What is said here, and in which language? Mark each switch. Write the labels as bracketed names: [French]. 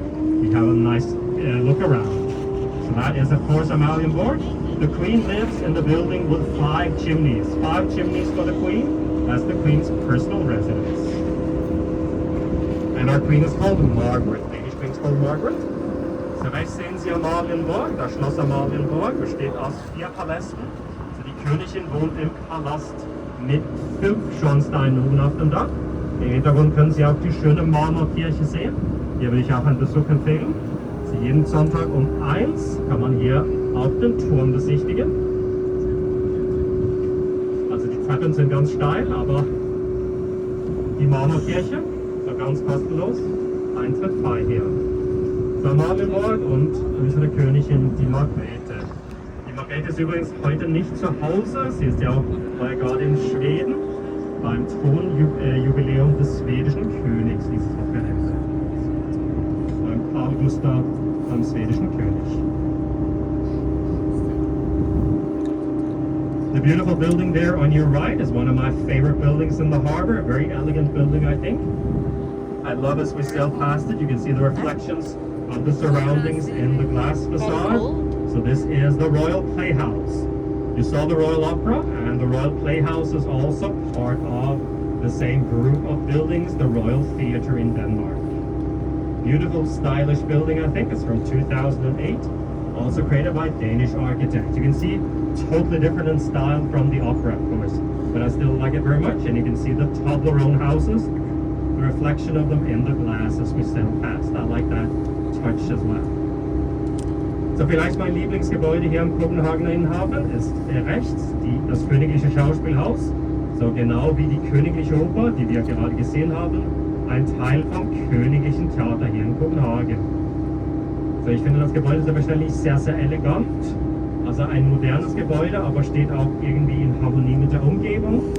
[English] You have a nice look around. So that is, of course, Amalienborg. The Queen lives in the building with 5 chimneys. 5 chimneys for the Queen. That's the Queen's personal residence. And our Queen is called Margaret. The Danish Queen is called Margaret. [German] So rechts sehen Sie Amalienborg. Das Schloss Amalienborg besteht aus 4 Palästen. So die Königin wohnt im Palast mit 5 Schornsteinen oben auf dem Dach. Im Hintergrund können Sie auch die schöne Marmorkirche sehen. Hier würde ich auch einen Besuch empfehlen. Also jeden Sonntag um 1 kann man hier auch den Turm besichtigen. Also die Treppen sind ganz steil, aber die Marmorkirche ist ganz kostenlos. Eintritt frei hier. So Amalienborg und unsere Königin, die Margrethe. Die Margrethe ist übrigens heute nicht zu Hause. Sie ist ja auch gerade in Schweden beim Thronjubiläum des schwedischen Königs dieses Wochenende. Beim Karl Gustav, beim schwedischen König. [English] The beautiful building there on your right is one of my favorite buildings in the harbor. A very elegant building, I think. I love as we sail past it. You can see the reflections of the surroundings in the glass facade. So this is the Royal Playhouse. You saw the Royal Opera, and the Royal Playhouse is also part of the same group of buildings, the Royal Theatre in Denmark. Beautiful, stylish building, I think. It's from 2008. Also created by Danish architects. You can see totally different in style from the opera, of course. But I still like it very much, and you can see the Toblerone houses, the reflection of them in the glass as we sail past. I like that touch as well. [German] So vielleicht mein Lieblingsgebäude hier am Kopenhagener Innenhafen ist rechts das Königliche Schauspielhaus. So genau wie die Königliche Oper, die wir gerade gesehen haben, ein Teil vom Königlichen Theater hier in Kopenhagen. So ich finde das Gebäude selbstverständlich sehr, sehr elegant. Also ein modernes Gebäude, aber steht auch irgendwie in Harmonie mit der Umgebung.